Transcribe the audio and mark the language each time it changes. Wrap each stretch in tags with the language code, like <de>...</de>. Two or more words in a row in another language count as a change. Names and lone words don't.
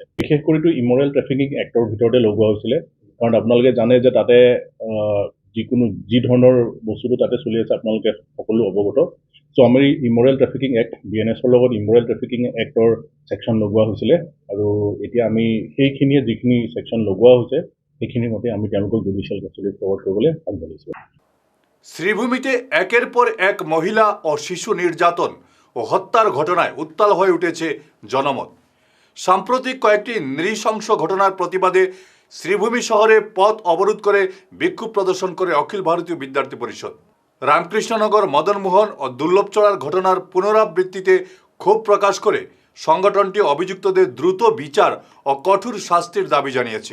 <as>বিশেষ কৰিতো ইমৰেল ট্ৰেফিকিং এক্টৰ ভিতৰতে লগোৱা হৈছিলে, কাৰণ আপোনালোকে জানে যে তাতে যি ধৰণৰ বস্তুটো তাতে চলি আছে আপোনালোকে সকলো অৱগত। চ' আমাৰ ইমৰেল ট্ৰেফিকিং এক্ট BNSৰ লগত ইমৰেল ট্ৰেফিকিং এক্টৰ ছেকশ্যন লগোৱা হৈছিলে। আৰু এতিয়া আমি সেইখিনিয়ে যিখিনি ছেকশ্যন লগোৱা হৈছে সেইখিনিৰ মতে আমি তেওঁলোকক জুডিচিয়েল কাষ্টডিত ফৰৱাৰ্ড কৰিবলৈ আগবাঢ়িছোঁ।</as> <bn>শ্রীভূমিতে একের পর এক মহিলা ও শিশু নির্যাতন ও হত্যার ঘটনায় উত্তাল হয়ে উঠেছে জনমত। সাম্প্রতিক কয়েকটি নৃশংস ঘটনার প্রতিবাদে শ্রীভূমি শহরে পথ অবরোধ করে বিক্ষোভ প্রদর্শন করে অখিল ভারতীয় বিদ্যার্থী পরিষদ। রামকৃষ্ণনগর, মদনমোহন ও দুর্লভচড়ার ঘটনার পুনরাবৃত্তিতে ক্ষোভ প্রকাশ করে সংগঠনটি অভিযুক্তদের দ্রুত বিচার ও কঠোর শাস্তির দাবি জানিয়েছে।</bn>